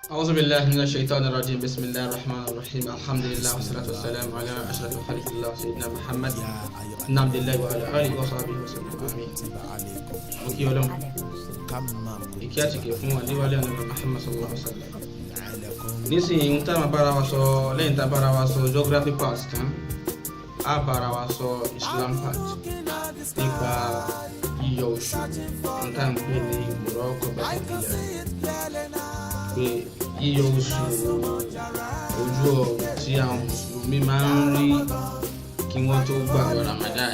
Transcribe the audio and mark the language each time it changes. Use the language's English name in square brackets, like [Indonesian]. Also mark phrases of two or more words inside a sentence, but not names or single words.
[Arabic] أعوذ بالله من الشيطان الرجيم بسم الله الرحمن الرحيم الحمد لله والصلاة والسلام على أشرف خلق الله سيدنا محمد بن عبد الله وعلى آله وصحبه وسلم آمين. [Yoruba] Òkè Ọlọ́run ìkí àti ìkẹ́ fún àdéwálé ànábì Muhammad [Arabic] صلى الله عليه وسلم. [Yoruba] Nísìnyí ń tàbí bára wa sọ lẹ́yìn tá bára wa sọ [English] geography part [Yoruba] tán á bára wa sọ [English] Islam part [Yoruba] nípa yíyọ oṣù ń tà ń pè ní [Arabic] مراقبة الهلال, [Yoruba] pé yíyọ oṣù ojú ọ̀run tí àwọn mùsùlùmí máa ń rí kí wọ́n tó gbààwẹ̀ Ramadan.